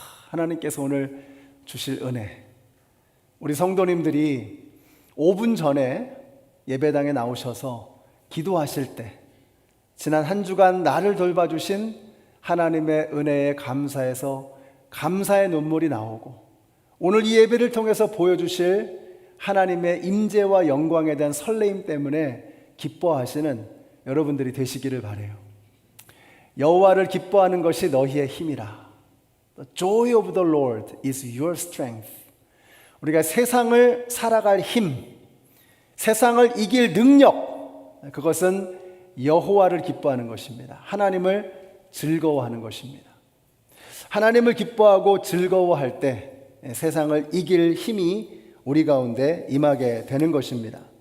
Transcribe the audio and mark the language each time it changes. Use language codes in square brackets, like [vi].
[ko] 하나님께서 오늘 주실 은혜. 우리 성도님들이 5분 전에 예배당에 나오셔서 기도하실 때 지난 한 주간 나를 돌봐주신 하나님의 은혜에 감사해서 감사의 눈물이 나오고 오늘 이 예배를 통해서 보여주실 하나님의 임재와 영광에 대한 설레임 때문에 기뻐하시는 여러분들이 되시기를 바라요. 여호와를 기뻐하는 것이 너희의 힘이라. [en] The joy of the Lord is your strength. [ko] 우리가 세상을 살아갈 힘, 세상을 이길 능력, 그것은 여호와를 기뻐하는 것입니다. 하나님을 즐거워하는 것입니다. 하나님을 기뻐하고 즐거워할 때 세상을 이길 힘이 우리 가운데 임하게 되는 것입니다.